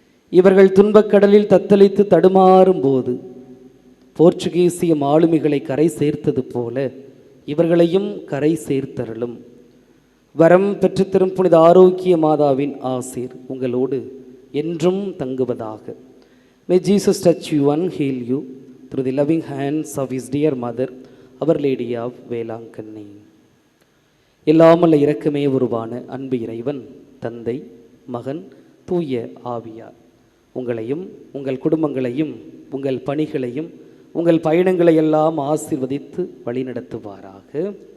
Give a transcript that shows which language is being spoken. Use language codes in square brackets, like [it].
[ta] இவர்கள் துன்பக்கடலில் தத்தளித்து தடுமாறும் போது போர்ச்சுகீசிய மாலுமிகளை கரை சேர்த்தது போல இவர்களையும் கரை சேர்த்தருளும். வரம் பெற்றுத்தரும் புனித ஆரோக்கிய மாதாவின் ஆசீர் உங்களோடு என்றும் தங்குவதாக. [en] May Jesus touch you and heal you. through the loving hands of his dear mother, Our Lady of Velankanni. [ta] எல்லாமல்ல இரக்கமே உருவான அன்பு இறைவன் தந்தை, மகன், தூய ஆவியார் உங்களையும் உங்கள் குடும்பங்களையும் உங்கள் பணிகளையும் உங்கள் பயணங்களை எல்லாம் ஆசீர்வதித்து வழிநடத்துவாராக.